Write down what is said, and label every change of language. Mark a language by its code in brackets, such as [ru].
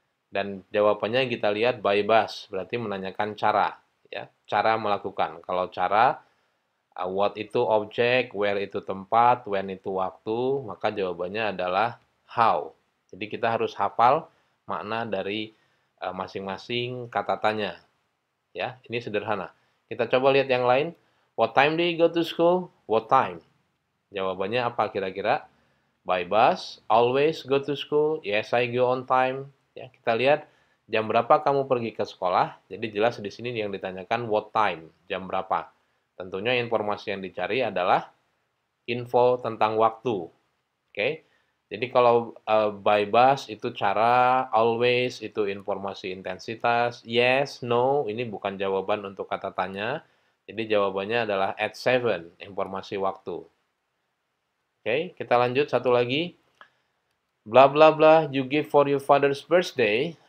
[id] Dan jawabannya kita lihat by bus, berarti menanyakan cara, ya, cara melakukan. Kalau cara, what itu objek, where itu tempat, when itu waktu, maka jawabannya adalah how. Jadi kita harus hafal makna dari masing-masing kata tanya. Ya, ini sederhana. Kita coba lihat yang lain. [en] What time do you go to school? What time? [id] Jawabannya apa kira-kira? [en] By bus, always go to school. Yes, I go on time. [id] Ya, kita lihat jam berapa kamu pergi ke sekolah. Jadi jelas di sini yang ditanyakan [en] what time, [id] jam berapa. Tentunya informasi yang dicari adalah info tentang waktu. Oke. Jadi kalau [en] by bus [id] itu cara, always itu informasi intensitas, yes, no ini bukan jawaban untuk kata tanya. Jadi jawabannya adalah at 7, informasi waktu. Oke, kita lanjut satu lagi. [en] Blah blah blah, you give for your father's birthday.